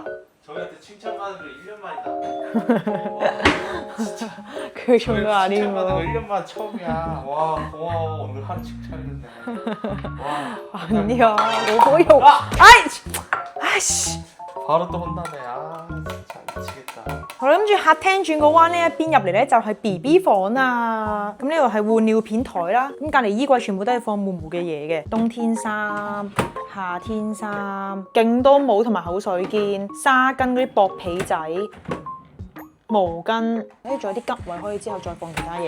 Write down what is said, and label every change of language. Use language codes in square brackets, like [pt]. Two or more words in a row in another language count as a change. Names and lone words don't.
[ko] 저희한테 칭찬받은 게 1년 만이다. 와, 진짜. 그 정도 아니고. 칭찬받은 거 1년 만 처음이야. 와 고마워. 오늘 하루 칭찬해줬네. 와. 아니야. 너무 아이씨. 바로 또 혼나네. 아 진짜 미치겠다. [yue] 我諗住客廳轉個彎呢一邊入嚟咧就係 BB 房啊，咁呢度係換尿片台啦，咁隔離衣櫃全部都係放妹妹嘅嘢嘅，冬天衫、夏天衫，勁多帽同埋口水肩、紗巾嗰啲薄被仔。毛巾，跟住仲有啲吉位可以之後再放其他嘢。